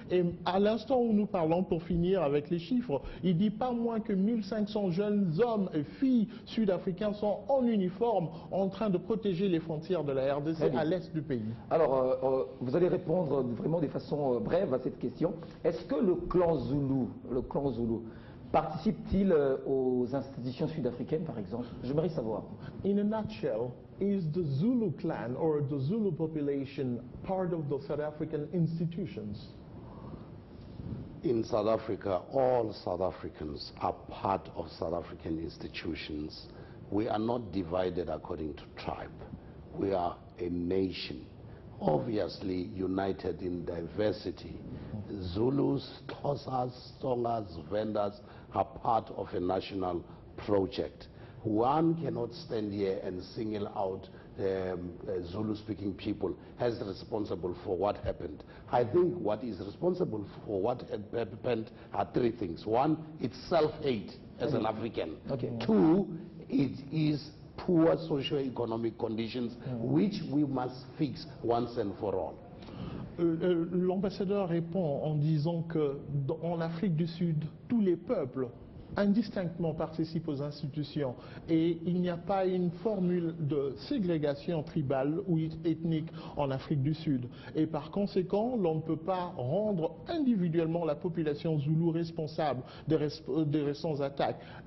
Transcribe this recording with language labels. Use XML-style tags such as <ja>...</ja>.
<fr>Et à l'instant où nous parlons, pour finir avec les chiffres, il dit pas moins que 1500 jeunes hommes et filles sud-africains sont en uniforme en train de protéger les frontières de la RDC à l'est du pays. Alors, vous allez répondre vraiment de façon brève à cette question. Est-ce que le clan Zoulou participe-t-il aux institutions sud-africaines, par exemple? J'aimerais savoir.</fr> <en>In a nutshell, is the Zulu clan or the Zulu population part of the South African institutions? In South Africa, all South Africans are part of South African institutions. We are not divided according to tribe. We are a nation, obviously united in diversity. Zulus, Xhosas, Tsongas, Vendas are part of a national project. One cannot stand here and single out Zulu-speaking people as responsible for what happened. I think what is responsible for what happened are 3 things. 1, it's self-hate as an African. 2, it is poor socio-economic conditions, which we must fix once and for all.</en> <fr>L'ambassadeur répond en disant qu'en Afrique du Sud, tous les peuples indistinctement participent aux institutions et il n'y a pas une formule de ségrégation tribale ou ethnique en Afrique du Sud. Et par conséquent, l'on ne peut pas rendre individuellement la population zoulou responsable des récentes attaques.</fr>